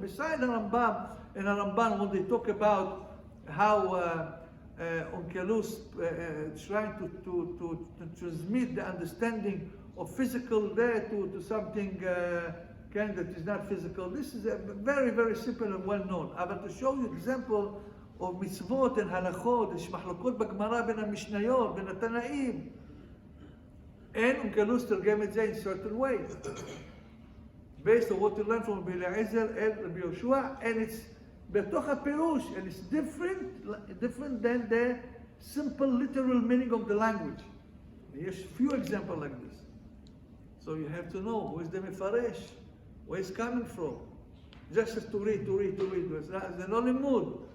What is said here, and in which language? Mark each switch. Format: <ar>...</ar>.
<en>Besides the Rambam and the Ramban, when they talk about how Onkelos trying to transmit the understanding of physical there to something that is not physical. This is very, very simple and well known. But to show you example of mitzvot and halachot,</en> <he>יש מחלוקות בגמרא בין המשניות, בין התנאים. אין אונקלוס תרגם את זה</he> <en>in certain way. Based on what you learn from Rabbi Eliezer and Rabbi Yoshua, and it's</en> <he>בתוך הפירוש,</he> <en>and it's different than the simple literal meaning of the language. There's few examples like this. So you have to know who is the מפרש, where it's coming from. Just to read.</en> <he>זה לא לימוד.</he>